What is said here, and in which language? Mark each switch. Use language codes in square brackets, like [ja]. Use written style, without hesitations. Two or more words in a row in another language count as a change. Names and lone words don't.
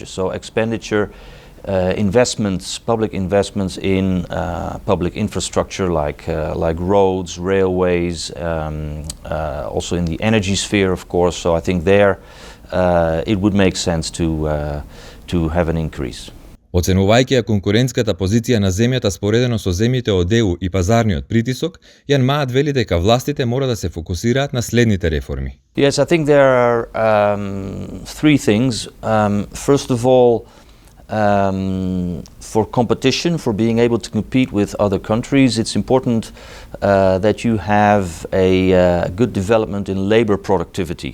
[en] So expenditure, investments, public investments in public infrastructure like roads, railways, also in the energy sphere, of course. So I think there it would make sense to have an increase. [mk] Оценувајќи ја конкурентската позиција на земјата споредено со земјите од ЕУ и пазарниот притисок, Јан Маат вели дека властите мора да се фокусираат на следните реформи. [en] Yes, I think there are three things. First of all, for competition, for being able to compete with other countries, it's important that you have a good development in labor productivity.